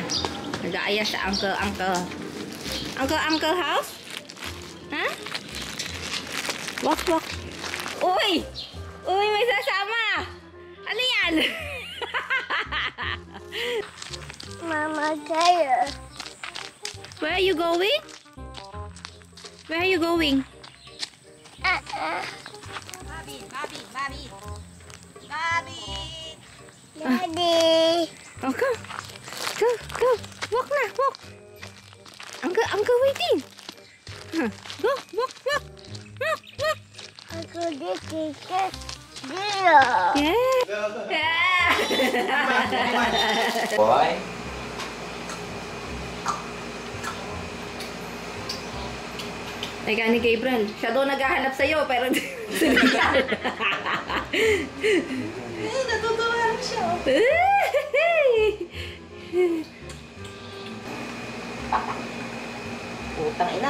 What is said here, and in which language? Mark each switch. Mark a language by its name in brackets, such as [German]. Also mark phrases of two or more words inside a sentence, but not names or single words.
[Filipino] Nag-aaya sa uncle. [English] Uncle house? Ha? Walk. [Filipino] Uy! Uy, may sasama! Ano yan? Mama Kaya. [English] Where are you going? Where are you going? Daddy. Oh, go. Go. Walk na, walk. Uncle waiting. Huh. Go, walk. [Indonesian] Aku dikit dia. [English] Yeah. Boy. [Filipino] Teka ni Gabriel, siya daw naghahanap sa'yo, pero sinigal. Natutuwa lang siya. Putang ina.